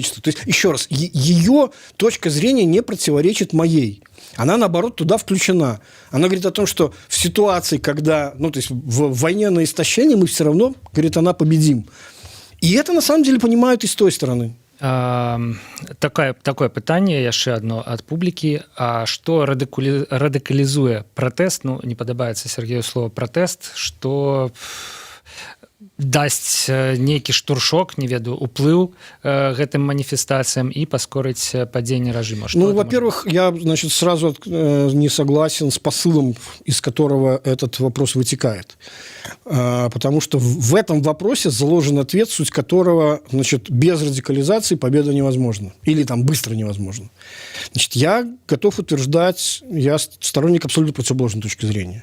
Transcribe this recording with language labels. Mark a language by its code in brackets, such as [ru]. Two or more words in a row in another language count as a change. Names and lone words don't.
[ru] То есть, еще раз, ее точка зрения не противоречит моей. Она, наоборот, туда включена. Она говорит о том, что в ситуации, когда, то есть в войне на истощение, мы все равно, говорит, она победим. И это, на самом деле, понимают и с той стороны. [be] Такое пытанне яшчэ адно ад публікі. А што радыкалізуе пратэст? Ну, не падабаецца Сергею слова пратэст, што дасць нейкі штуршок, не ведаю, уплыў гэтым маніфестацыям и паскорыць падзенне рэжыма. Ну, [ru] во-первых, я, значит, сразу не согласен с посылом, из которого этот вопрос вытекает. Потому что в этом вопросе заложен ответ, суть которого, значит, без радикализации победа невозможна. Или там быстро невозможно. Значит, я готов утверждать, я сторонник абсолютно противоположной точки зрения.